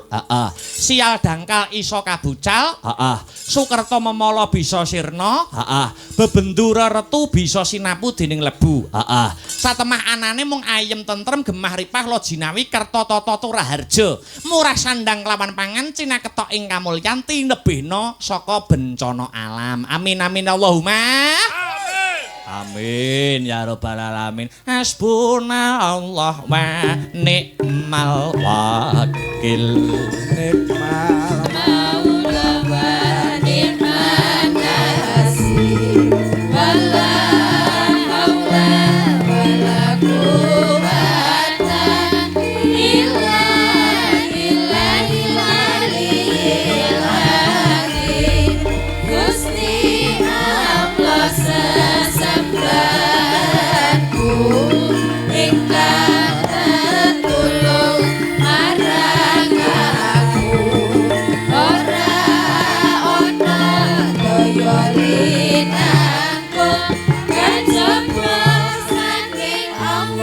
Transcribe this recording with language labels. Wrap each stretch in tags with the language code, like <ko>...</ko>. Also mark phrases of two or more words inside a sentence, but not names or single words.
<jv>Sial dangkal iso kabucal. Sukerta memala bisa sirna. Bebendura retu bisa sinapu dening lebu. Satemah anane mung ayem tentrem gemah ripah lojinawi kerta tata turaharja. Murah sandang kelawan pangan cinaketok ing kamulyan tinebihna saka bencana alam.</jv> <ar>آمين آمين اللهم. آمين يا رب العالمين. حسبنا الله ونعم الوكيل. نعم المولى ونعم النصير. ولا حول ولا قوة إلا بالله العلي العظيم.</ar> <jv>Gusti Allah sesembahanku ingkang tetulung marang aku ora ana daya linangkung kajaba saking Allah.</jv>